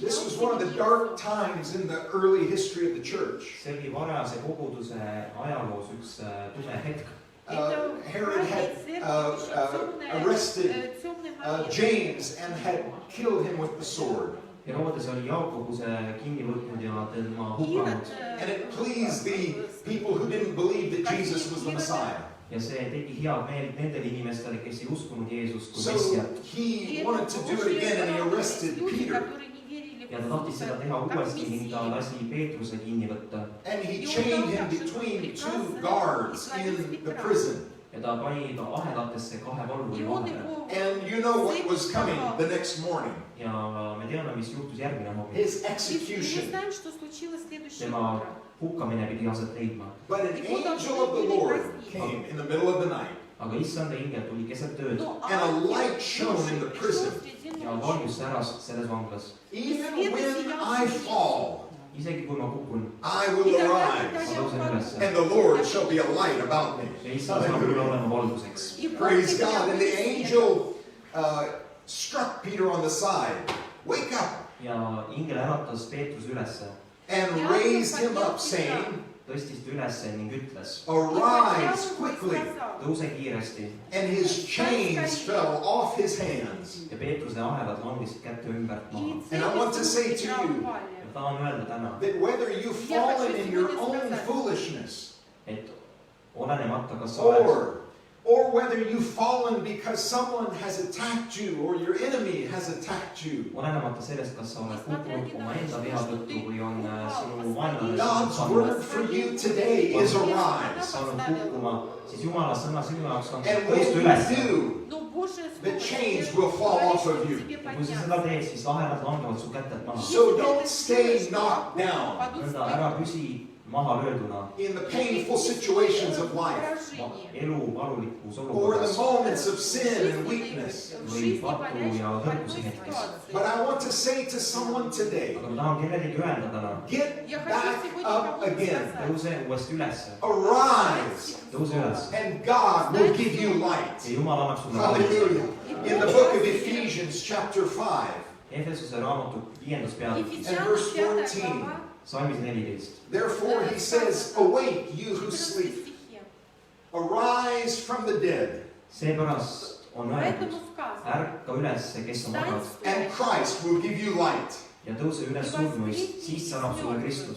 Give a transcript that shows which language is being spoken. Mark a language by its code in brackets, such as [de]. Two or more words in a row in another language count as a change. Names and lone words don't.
[en] This was one of the dark times in the early history of the church. [et] see oli varajase koguduse ajaloos üks tume hetk. [en] Herod had arrested James and had killed him with the sword. [et] Herodes oli Jaakobuse kinni võtnud ja tema hukanud. [en] And it pleased the people who didn't believe that Jesus was the Messiah. [et] Ja see tegi head meelt nendele inimestele, kes ei uskunud Jeesust kui [en] So [et] messiat. [en] he wanted to do it again and he arrested Peter. [et] Ja ta tahtis seda teha uuesti ning ta lasi Peetruse kinni võtta. [en] And he chained him between two guards in the prison. [et] Ja ta pani ta ahelatesse kahe valvuri vahele. [en] And you know what was coming the next morning. [et] Ja me teame, mis juhtus järgmine hommik. [en] His execution. [et] Tema hukkamine pidi aset leidma. [en] But an angel of the Lord came in the middle of the night. [et] Aga issanda ingel tuli keset ööd [en] And a light shone in the prison. [et] ja valgus säras selles vanglas. [en] Even when I fall, [et] Isegi kui ma kukun, [en] I will [et] ma [en] arise. [et] tõusen üles. [en] And the Lord shall be a light about me. [et] Ja issand saab küll olema valguseks. [en] Praise God. And the angel struck Peter on the side. Wake up. [et] Ja ingel äratas Peetruse ülesse, [en] And raised him up, saying, [et] tõstis ta ülesse ning ütles, [en] Arise quickly. [et] tõuse kiiresti. [en] And his chains fell off his hands. [et] Ja Peetruse ahelad langesid kätte ümbert maha. [en] And I want to say to you [et] Ja tahan öelda täna, [en] that whether you've fallen in your own foolishness, [et] et olenemata, kas sa oled [en] or whether you've fallen because someone has attacked you or your enemy has attacked you, [et] olenemata sellest, kas sa oled kukkunud omaenda vea tõttu või on sinu vaenlane [en] God's word for you today is arise. [et] saanud kukkuma, siis Jumala sõna sinu jaoks on [en] And when [et] tõusta [en] you [et] üles. [en] do, the chains will fall off of you. [et] Ja kui sa seda teed, siis ahelad langevad su kätelt maha. [en] So don't stay knocked down [et] Nõnda ära püsi maha lööduna [en] in the painful situations of life [et] elu valulikus [en] or the [et] olukorras [en] moments of sin and weakness. [et] või patu ja tõrkuse hetkes. [en] But I want to say to someone today, [et] Aga ma tahan kellelegi öelda täna, [en] get back up again. [et] tõuse uuesti ülesse, [en] Arise, [et] tõuse üles [en] and God will give you light. [et] ja Jumal annab sulle valgust. [en] Hallelujah. In the book of Ephesians chapter 5, [et] Efesuse raamatu 5. peatükis, [en] and verse 14, [et] salmis 14. [en] therefore he says, awake you who sleep, arise from the dead, [et] Seepärast on öeldud, ärka üles, kes on magad, [en] and Christ will give you light. [et] ja tõuse üles surnuist, siis annab sulle Kristus.